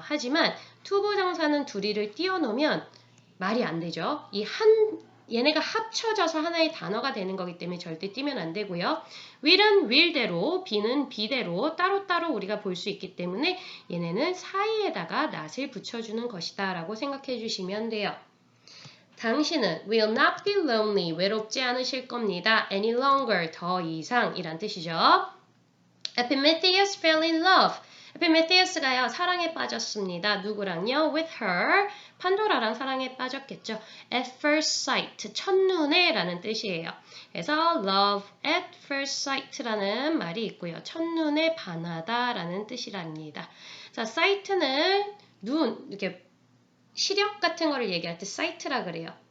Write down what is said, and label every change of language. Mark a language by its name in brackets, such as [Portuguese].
[Korean] 하지만 to 부정사는 둘이를 띄워놓으면 말이 안 되죠. 얘네가 합쳐져서 하나의 단어가 되는 거기 때문에 절대 띄면 안 되고요. will은 will대로, be는 be대로 따로따로 우리가 볼 수 있기 때문에 얘네는 사이에다가 not을 붙여주는 것이다 라고 생각해 주시면 돼요. 당신은 [English] will not be lonely. [Korean] 외롭지 않으실 겁니다. [English] any longer. [Korean] 더 이상 이란 뜻이죠. [English] Epimetheus fell in love. [Korean] 에피메티우스가요 사랑에 빠졌습니다. 누구랑요? [English] With her. [Korean] 판도라랑 사랑에 빠졌겠죠. [English] At first sight. [Korean] 첫눈에 라는 뜻이에요. 그래서 [English] love at first sight [Korean] 라는 말이 있고요. 첫눈에 반하다 라는 뜻이랍니다. 자, sight는 눈, 이렇게 시력 같은 거를 얘기할 때 sight라 그래요.